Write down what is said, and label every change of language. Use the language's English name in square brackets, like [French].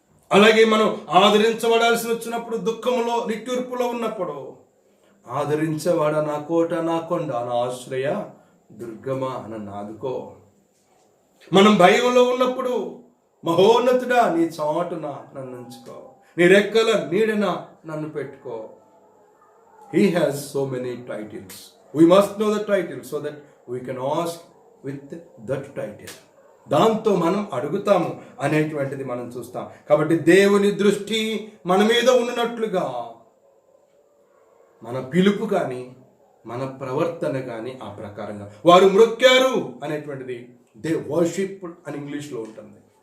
[Telugu] అలాగే మనం ఆదరించబడాల్సి వచ్చినప్పుడు, దుఃఖములో నిట్టూర్పులో ఉన్నప్పుడు, ఆదరించేవాడ నా కోట, నా కొండ, నా ఆశ్రయ దుర్గమా నన్ను ఆదుకో. మనం భయంలో ఉన్నప్పుడు, మహోన్నతుడా నీ చాటున నన్ను ఉంచుకో, నీ రెక్కల నీడన నన్ను పెట్టుకో. [English] He has so many titles. We must know the title so that we can ask with that title. [Telugu] దాంతో మనం అడుగుతాము అనేటువంటిది మనం చూస్తాం. కాబట్టి దేవుని దృష్టి మన మీద ఉన్నట్లుగా మన పిలుపు కానీ మన ప్రవర్తన కానీ ఆ ప్రకారంగా వారు మ్రొక్కారు అనేటువంటిది [English] they worship [Telugu] అని ఇంగ్లీష్లో ఉంటుంది.